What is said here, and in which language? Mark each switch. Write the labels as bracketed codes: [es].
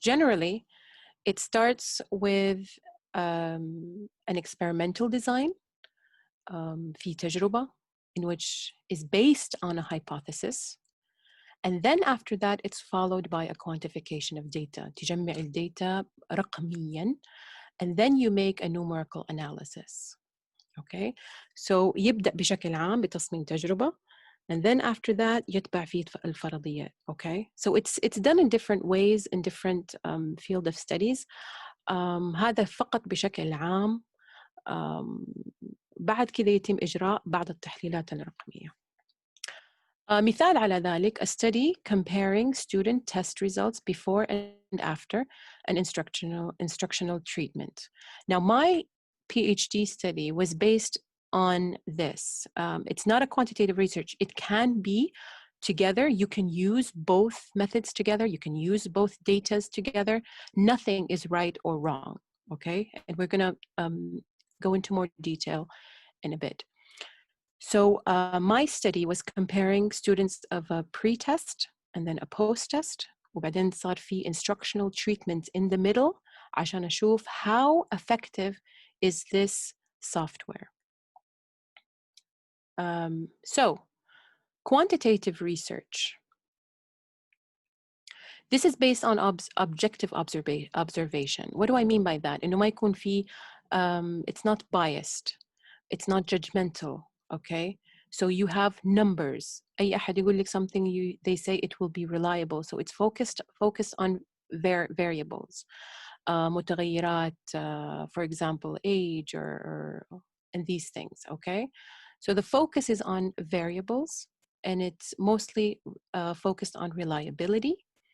[en] Generally, it starts with an experimental design, [ar] في تجربة, [en] in which is based on a hypothesis. And then after that, it's followed by a quantification of data. [ar] تجمع الداتا رقميا, [en] and then you make a numerical analysis. Okay, so [ar] يبدأ بشكل عام بتصميم تجربة, [en] and then after that [ar] يتبع فيه الفرضيات. [en] Okay, so it's done in different ways in different field of studies. [ar] هذا فقط بشكل عام بعد كده يتم إجراء بعض التحليلات الرقمية. مثال على ذلك: [en] a study comparing student test results before and after an instructional treatment. Now, my PhD study was based on this. It's not a quantitative research. It can be together. You can use both methods together. You can use both datas together. Nothing is right or wrong, okay? And we're going to go into more detail in a bit. So my study was comparing students of a pre-test and then a post-test. [ar] وبعدين صار في [en] instructional treatment in the middle [ar] عشان أشوف [en] how effective is this software. So quantitative research. This is based on objective observation. What do I mean by that? [ar] إنه ما يكون في [en] it's not biased. It's not judgmental. Okay, so you have numbers. [ar] أي أحد يقول لك [en] something, they say it will be reliable. So it's focused on variables. متغيرات, for example, age or and these things. Okay, so the focus is on variables, and it's mostly focused on reliability.